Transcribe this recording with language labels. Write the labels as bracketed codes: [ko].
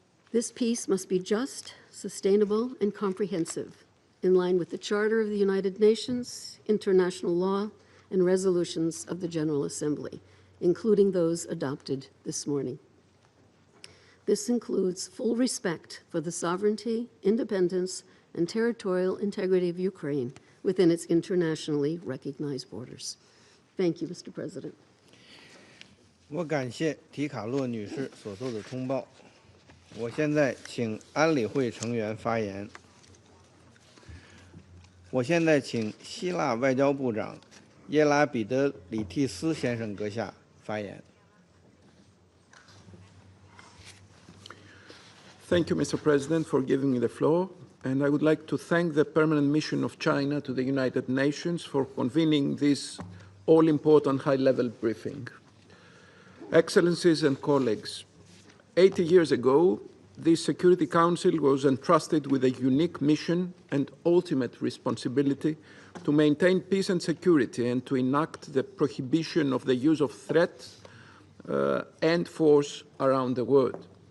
[en] This peace must be just, sustainable, and comprehensive, in line with the Charter of the United Nations, international law, and resolutions of the General Assembly, including those adopted this morning. This includes full respect for the sovereignty, independence, and territorial integrity of Ukraine within its internationally recognized borders. Thank you, Mr. President. [zh] 我感谢提卡洛女士所做的通报。我现在请安理会成员发言。我现在请希腊外交部长耶拉彼得里蒂斯先生阁下发言。 [en] Thank you, Mr. President, for giving me the floor. And I would like to thank the Permanent Mission of China to the United Nations for convening this all-important high-level briefing. Excellencies and colleagues, 80 years ago, the Security Council was entrusted with a unique mission and ultimate responsibility to maintain peace and security and to enact the prohibition of the use of threat and force around the world.